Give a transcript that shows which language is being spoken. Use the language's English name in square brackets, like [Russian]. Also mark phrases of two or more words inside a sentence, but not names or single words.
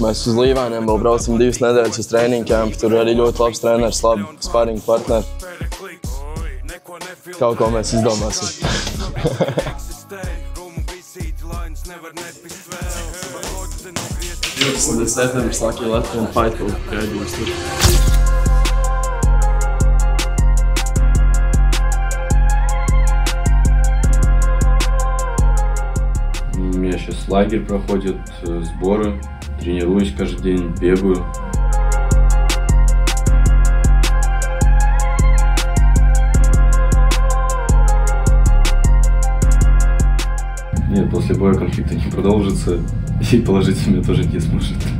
[Latvian] Mēs uz Līvāniem vēl braucam 2 nedēļas uz [English] training camp, [Latvian] tur arī ļoti labs treneris, labi sparring partneri. Kaut ko mēs izdomāsim. 20. septembris Lucky Latvian Fight Club gaidījums tur. [Russian] У меня сейчас лагерь проходит, сборы, тренируюсь каждый день, бегаю. Нет, после боя конфликта не продолжится, и положить меня тоже не сможет.